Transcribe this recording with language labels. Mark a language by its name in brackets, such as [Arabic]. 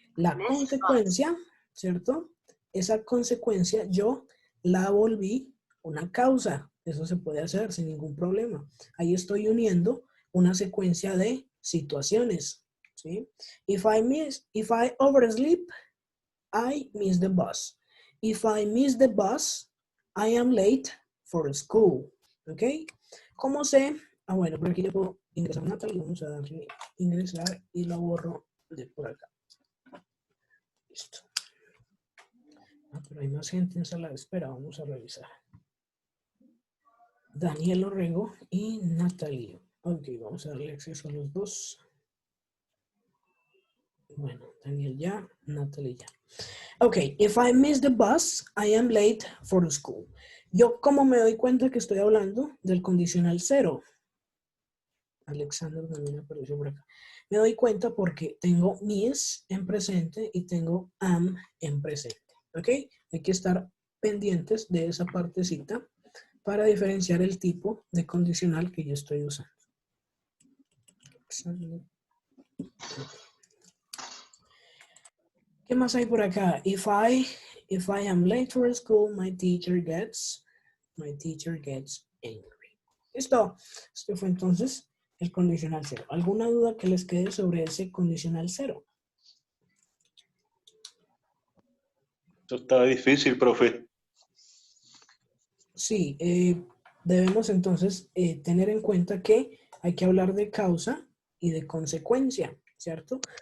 [Spanish] La consecuencia, ¿cierto? Esa consecuencia yo la volví una causa. Eso se puede hacer sin ningún problema. Ahí estoy uniendo una secuencia de situaciones, ¿sí? [English] If I oversleep, I miss the bus. If I miss the bus, I am late for school. [Spanish] ¿Ok? ¿Cómo sé? Bueno, por aquí yo puedo ingresar Natalie. Vamos a darle ingresar y lo borro de por acá. Listo. Pero hay más gente en sala de espera. Vamos a revisar. Daniel Orrego y Natalie. Ok, vamos a darle acceso a los dos. Bueno, Daniel ya, Natalie ya. [English] Ok, if I miss the bus, I am late for school. [Spanish] Yo, ¿cómo me doy cuenta que estoy hablando del condicional cero? Alexander también apareció por acá. Me doy cuenta porque tengo miss en presente y tengo am en presente. ¿Ok? Hay que estar pendientes de esa partecita para diferenciar el tipo de condicional que yo estoy usando. ¿Qué más hay por acá? [English] If I am late for school, my teacher gets angry. [Spanish] Listo. Este fue entonces el condicional cero. ¿Alguna duda que les quede sobre ese condicional cero? Esto está difícil, profe. Sí, debemos entonces tener en cuenta que hay que hablar de causa y de consecuencia, ¿cierto?